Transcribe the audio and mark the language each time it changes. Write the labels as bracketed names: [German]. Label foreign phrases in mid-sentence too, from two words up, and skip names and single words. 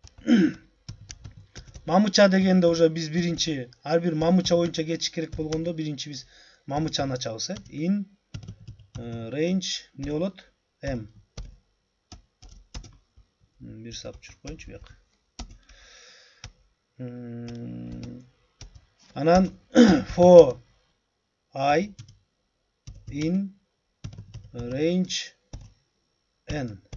[Kyrgyz] Мамыча дегенде уже биз биринчи ар бир мамыча боюнча кетиш керек болгондо биринчи биз мамычаны ачабыз, [English] In range [Kyrgyz] эмне болот? M. Бир сап жүрүп коеюнчу бияка. [English] Анан for I in range N.